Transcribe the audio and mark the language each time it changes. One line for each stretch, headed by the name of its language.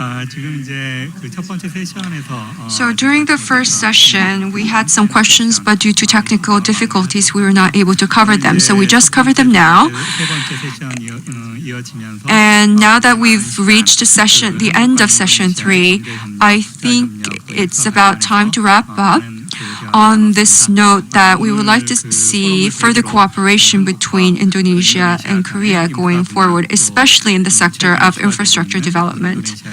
Korean: 지금 이제 그 첫 번째 세션에서
English: So during the first session, we had some questions, but due to technical difficulties, we were not able to cover them. So we just covered them now.
Korean: 세 번째 세션 이어지면서
English: And now that we've reached the end of session 3, I think it's about time to wrap up. On this note, that we would like to see further cooperation between Indonesia and Korea going forward, especially in the sector of infrastructure development.